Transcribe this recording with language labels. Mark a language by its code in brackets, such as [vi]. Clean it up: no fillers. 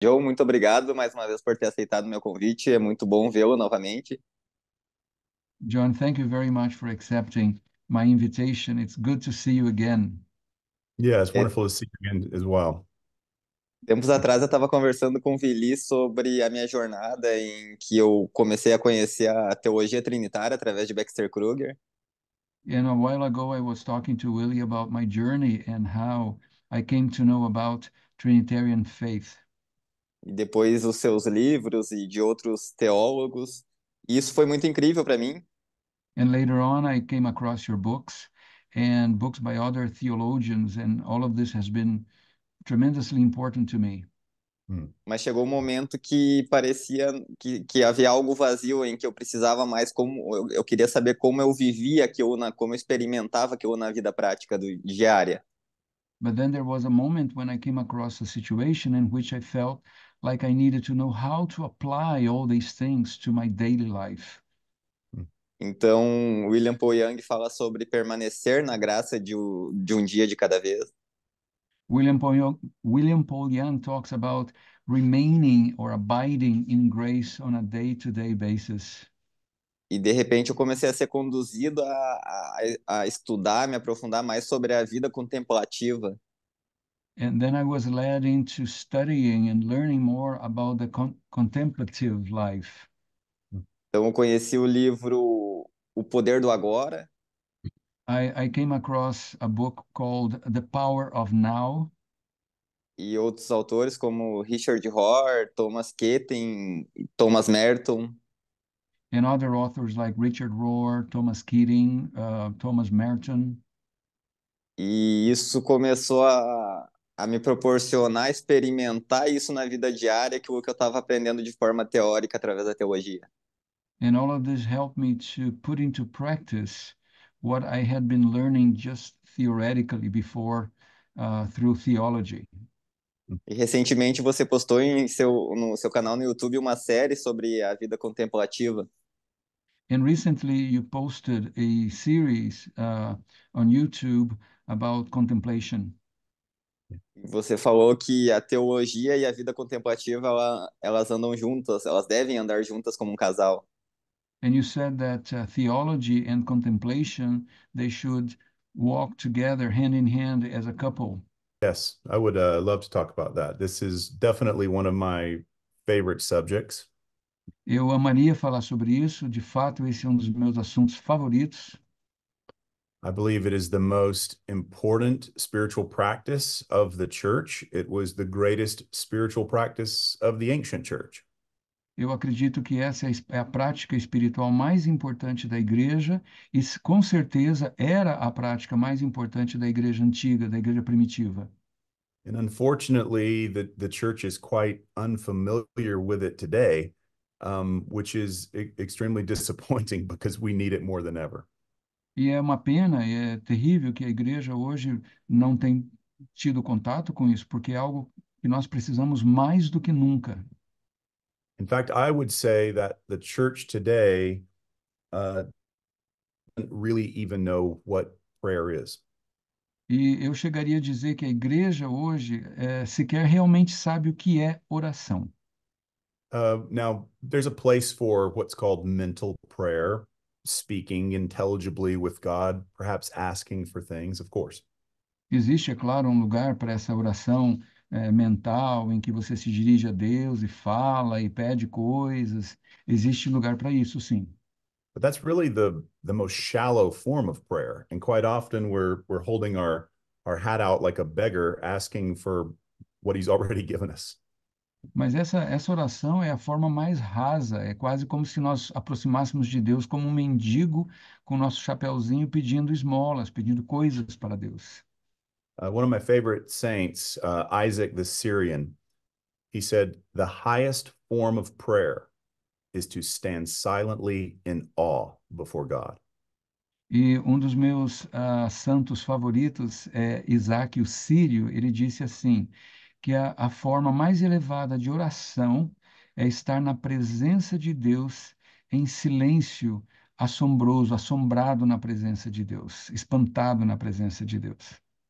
[pt] Joe, muito obrigado mais uma vez por ter aceitado o meu convite. É muito bom vê-lo novamente. [en] John, thank you very much for accepting my invitation. It's good to see you again. Yeah, it's [pt] É, [en] wonderful to see you again as well. [pt] Tempos atrás eu estava conversando com o Vili sobre a minha jornada em que eu comecei a conhecer a teologia trinitária através de Baxter Kruger. [en] And a while ago, I was talking to Willie about my journey and how I came to know about Trinitarian faith. [pt] E depois os seus livros e de outros teólogos. E isso foi muito incrível para mim. [en] And later on, I came across your books and books by other theologians, and all of this has been tremendously important to me. Hmm. [pt] Mas chegou um momento que parecia que havia algo vazio em que eu precisava mais como eu queria saber como eu vivia aquilo como eu experimentava aquilo na vida prática diária. [en] But then there was a moment when I came across a situation in which I felt like I needed to know how to apply all these things to my daily life. Hmm. [pt] Então, William Paul Young fala sobre permanecer na graça de um dia de cada vez. [en] William Paul Young talks about remaining or abiding in grace on a day-to-day basis. [pt] E de repente eu comecei a ser conduzido a estudar, me aprofundar mais sobre a vida contemplativa. [en] And then I was led into studying and learning more about the contemplative life. [pt] Então eu conheci o livro O Poder do Agora [en] I came across a book called The Power of Now, [pt] e outros autores como Richard Rohr, Thomas Keating, Thomas Merton. [en] and other authors like Richard Rohr, Thomas Keating, Thomas Merton. [pt] E isso começou a me proporcionar experimentar isso na vida diária, aquilo que eu estava aprendendo de forma teórica através da teologia. [en] And all of this helped me to put into practice what I had been learning just theoretically before through theology. [pt] E recentemente você postou no seu canal no YouTube uma série sobre a vida contemplativa. [en] And recently, you posted a series on YouTube about contemplation. [pt] E você falou que a teologia e a vida contemplativa elas andam juntas, elas devem andar juntas como um casal. [en] And you said that theology and contemplation, they should walk together hand in hand as a couple. Yes, I would love to talk about that. This is definitely one of my favorite subjects. [pt] Eu amaria falar sobre isso, de fato, esse é um dos meus assuntos favoritos. [en] I believe it is the most important spiritual practice of the church. It was the greatest spiritual practice of the ancient church. [pt] Eu acredito que essa é a prática espiritual mais importante da igreja e, com certeza, era a prática mais importante da igreja antiga, da igreja primitiva. [en] And unfortunately, the church is quite unfamiliar with it today, which is extremely disappointing because we need it more than ever. [pt] E é uma pena, é terrível que a igreja hoje não tem tido contato com isso, porque é algo que nós precisamos mais do que nunca. [en] In fact, I would say that the church today doesn't really even know what prayer is. [pt] E eu chegaria a dizer que a igreja hoje sequer realmente sabe o que é oração. [en] Now, there's a place for what's called mental prayer, speaking intelligibly with God, perhaps asking for things, of course. [pt] Existe, é claro, um lugar para essa oração mental em que você se dirige a Deus e fala e pede coisas. Existe lugar para isso, sim. [en] But that's really the most shallow form of prayer. And quite often we're holding our hat out like a beggar asking for what he's already given us. [pt] Mas essa oração é a forma mais rasa, é quase como se nós aproximássemos de Deus como um mendigo com o nosso chapeuzinho pedindo esmolas, pedindo coisas para Deus. [en] One of my favorite saints, Isaac the Syrian, he said, the highest form of prayer is to stand silently in awe before God. [pt] E um dos meus santos favoritos é Isaac o Sírio. Ele disse assim, que a forma mais elevada de oração é estar na presença de Deus em silêncio, assombroso, assombrado na presença de Deus, espantado na presença de Deus.